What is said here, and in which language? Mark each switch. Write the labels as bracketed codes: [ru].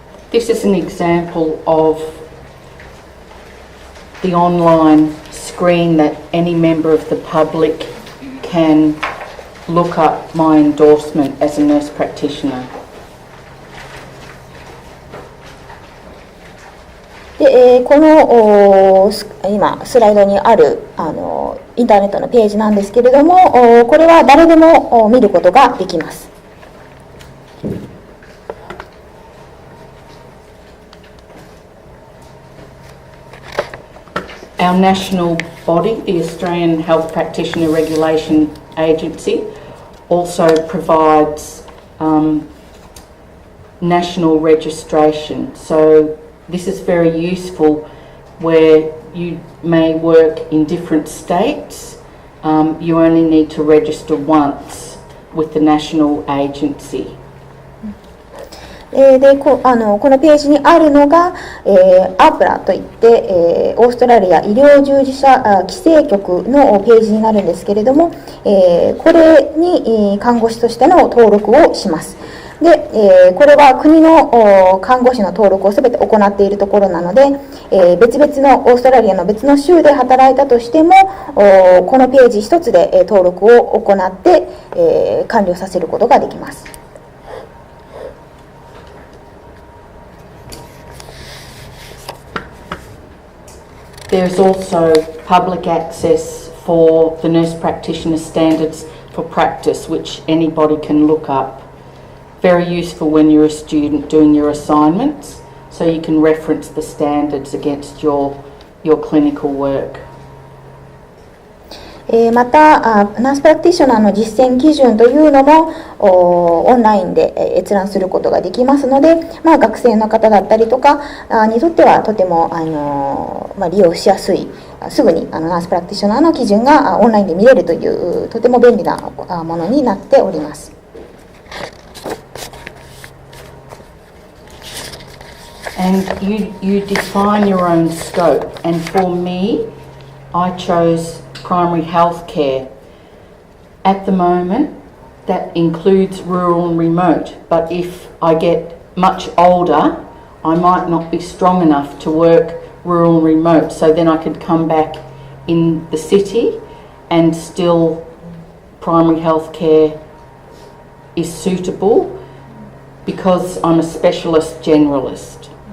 [en] This is an example of the online screen that any member of the public can look up my endorsement as a nurse practitioner. [ja] でこの今スライドにあるインターネットのページなんですけれども、これは誰でも見ることができます。 [en] Our national body, the Australian Health Practitioner Regulation Agency, also provides national registration. So this is very useful where you may work in different states. You only need to register once with the national agency. [ja] でこのページにあるのが、アプラといって、オーストラリア医療従事者規制局のページになるんですけれども、これに看護師としての登録をします。で、これは国の看護師の登録をすべて行っているところなので、別々のオーストラリアの別の州で働いたとしても、このページ一つで登録を行って、完了させることができます。 [en] There is also public access for the nurse practitioner standards for practice, which anybody can look up. Very useful when you're a student doing your assignments, so you can reference the standards against your clinical work. [ja] またナースプラクティショナーの実践基準というのもオンラインで閲覧することができますので、学生の方だったりとかにとってはとても利用しやすい、すぐにナースプラクティショナーの基準がオンラインで見れるというとても便利なものになっております。 [en] And you define your own scope, and for me, I chose primary health care. At the moment, that includes rural and remote, but if I get much older, I might not be strong enough to work rural and remote, so then I could come back in the city and still primary health care is suitable because I'm a specialist generalist.